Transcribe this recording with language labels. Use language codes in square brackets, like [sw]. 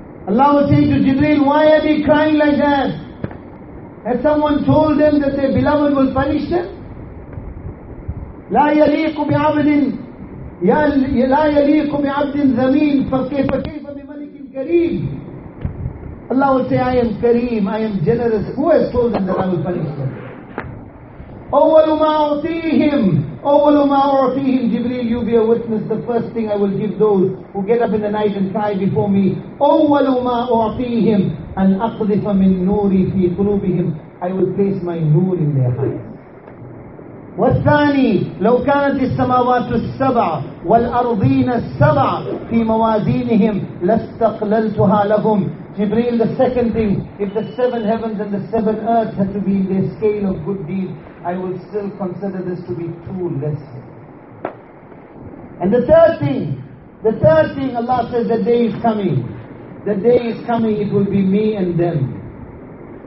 [en] Allah was saying to Jibreel, why are they crying like that? Has someone told them that their beloved will punish them? [ar] لا يليق بعبد ذمين فكيف بملك كريم [en] Allah will say, I am Kareem, I am generous. Who has told them that I will punish them? [ar] أَوَّلُ مَا أُعْطِيهِمْ أَوَّلُ مَا أُعْطِيهِمْ [en] Jibreel, you be a witness. The first thing I will give those who get up in the night and cry before me. [ar] أَوَّلُ مَا أُعْطِيهِمْ أَنْ أَقْذِفَ مِنْ نُورِي فِي قُلُوبِهِمْ [en] I will place my nur in their hearts. [ar] والثاني لو كانت السماوات السبع والأرضين السبع في موازينهم لاستقللتها لهم. [en] Jibreel, the second thing, if the seven heavens and the seven earths had to be in their scale of good deeds, I would still consider this to be too less. And the third thing Allah says, the day is coming. The day is coming, it will be me and them.